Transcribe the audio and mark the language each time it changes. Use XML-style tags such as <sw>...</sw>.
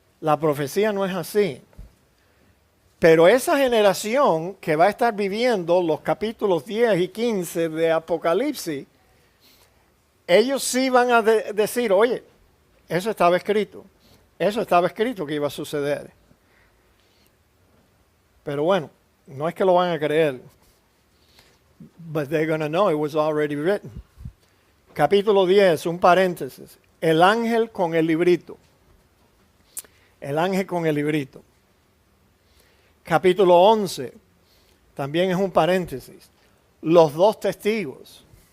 <es>La profecía no es así. Pero esa generación que va a estar viviendo los capítulos 10 y 15 de Apocalipsis, ellos sí van a decir, oye, eso estaba escrito que iba a suceder. Pero bueno, no es que lo van a creer.</es> <en>But they're going to know it was already written.</en> <es>Capítulo 10, un paréntesis. El ángel con el librito. El ángel con el librito. Capítulo 11, también es un paréntesis. Los dos testigos.</es>